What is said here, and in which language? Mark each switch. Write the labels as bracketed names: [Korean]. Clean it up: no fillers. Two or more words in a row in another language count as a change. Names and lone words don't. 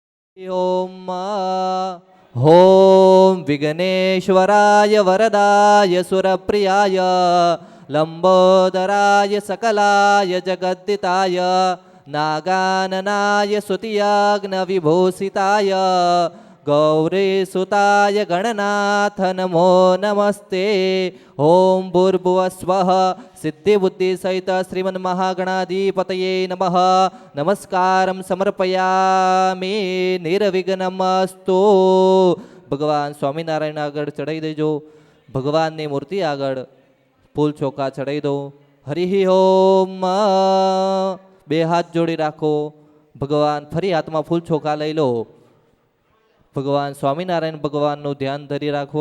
[Sanskrit] ओम होम विघ्नेश्वराय वरदाय सुरप्रियाय लंबोदराय सकलाय जगद्दिताय नागाननाय स्तुतियाग्नविभूषिताय गौरीसुताय गणनाथ नमो नमस्ते। ओम भूर्भुवस्वः सिद्धिबुद्धिसहित श्रीमन्महागणाधिपतये नमः। नमस्कारं समर्पयामि निर्विघ्नमस्तु। [Gujarati] ભગવાન સ્વામિનારાયણ આગળ ચડાવી દેજો. ભગવાનની મૂર્તિ આગળ ફૂલ ચોખા ચડાવી દો. હરિ ઓમ. બે હાથ જોડી રાખો. ભગવાન ફરી હાથમાં ફૂલ ચોખા લઈ લો. ભગવાન સ્વામિનારાયણ ભગવાનનું ધ્યાન ધરી રાખો.